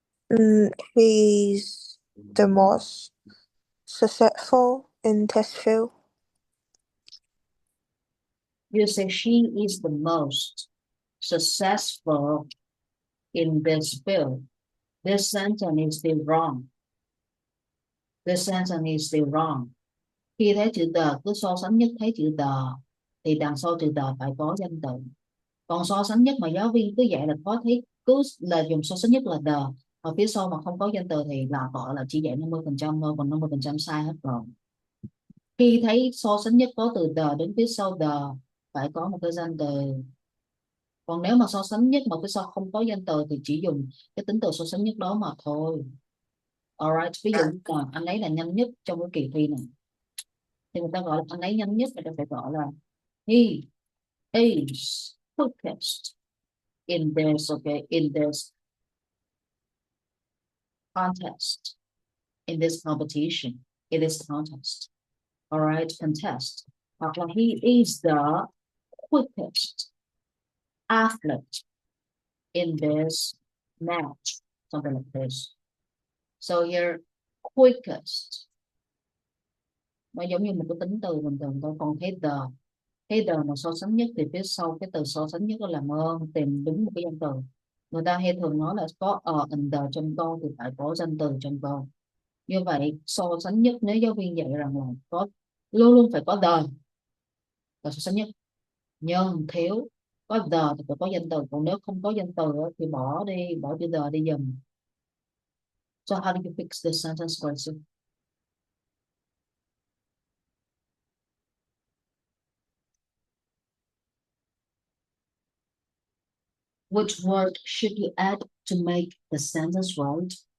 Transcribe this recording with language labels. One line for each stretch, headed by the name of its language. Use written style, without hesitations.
English: He's the most successful in this field. You say she is the most successful in this field. This sentence is still wrong. This sentence is still wrong.
Vietnamese: Khi thấy chữ the cứ so sánh nhất thấy chữ the thì đằng sau chữ the phải có danh từ. Còn so sánh nhất mà giáo viên cứ dạy là có thấy cứ là dùng so sánh nhất là the, mà phía sau mà không có danh từ thì là gọi là chỉ dạy 50% thôi, còn 50% sai hết rồi. Khi thấy so sánh nhất có từ the đến phía sau the phải có một cái danh từ. Còn nếu mà so sánh nhất mà phía sau không có danh từ thì chỉ dùng cái tính từ so sánh nhất đó mà thôi. Alright, ví dụ là anh ấy là nhanh nhất trong cái kỳ thi này thì người ta gọi là anh ấy nhanh nhất, người ta phải gọi là
English: he is quickest in this, okay, in this contest,
Vietnamese: in this competition, in this contest.
English: Alright, contest.
Vietnamese: Hoặc là
English: he is the quickest athlete in this match, something like this. So here,
Vietnamese: quickest nó giống như một cái tính từ bình thường thôi. Còn cái the mà so sánh nhất thì phía sau cái từ so sánh nhất là làm ơn tìm đúng một cái danh từ. Người ta hay thường nói là có and the trong câu thì phải có danh từ trong câu. Như vậy so sánh nhất, nếu giáo viên dạy rằng là có luôn luôn phải có the là so sánh nhất, nhưng thiếu có the thì phải có danh từ, còn nếu không có danh từ thì bỏ đi, bỏ chữ the đi dùm.
English: So how do you fix this sentence question? Which word should you add to make the sentence right?